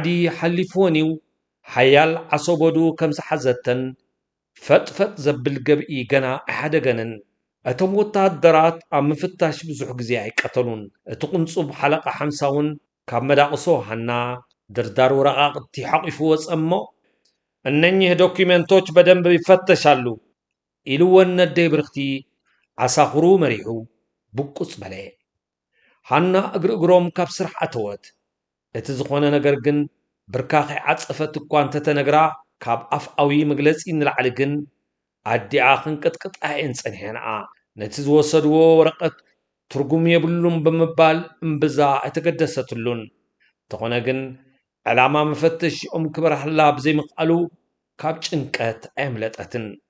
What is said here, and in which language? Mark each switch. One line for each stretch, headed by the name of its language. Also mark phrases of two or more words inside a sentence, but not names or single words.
Tigrinya: ሓሊፍዎን እዩ ሓያል ዓሶበዱ ከም ዝሓዘተን ፈጥፈጥ ዘብል ገብኢ ገና ኣይሓደገንን እቶም ወታደራት ኣብ ምፍታሽ ብዙሕ ግዜ ኣይቀተሉን እቲ ቁንጹብ ሓለቓ 50 እውን ካብ መዳቕሶ ሃና ድርዳር ወረቓቕቲ ሓቂፉ ወፀ እሞ
Amharic: እነኚህ ዶኪመንቶች በደንብ ይፈተሻሉ
Tigrinya: ኢልወን ነደይ ብርክቲ ዓሳኽሩ መሪሑ ብቁፅ በለ ሃና እግሪ እግሮም ካብ ስራሕ ኣተወት እቲ ዝኾነ ነገር ግን ብርካ ከይዓፀፈት እኳ እንተተነግራ ካብ ኣፍኣዊ መግለፂ ንላዕሊ ግን ኣዲኣ ክንቅጥቅጣየን ፀኒሐንኣ ነቲ ዝወሰድዎ ወረቐት ትርጉም የብሉን ብምባል እምብዛ ኣይተገደሰትሉን እንተኾነ ግን ዕላማ መፈተሺኦም ክበርሃላ ብዘይምኽኣሉ ካብ ጭንቀት ኣየምለጠትን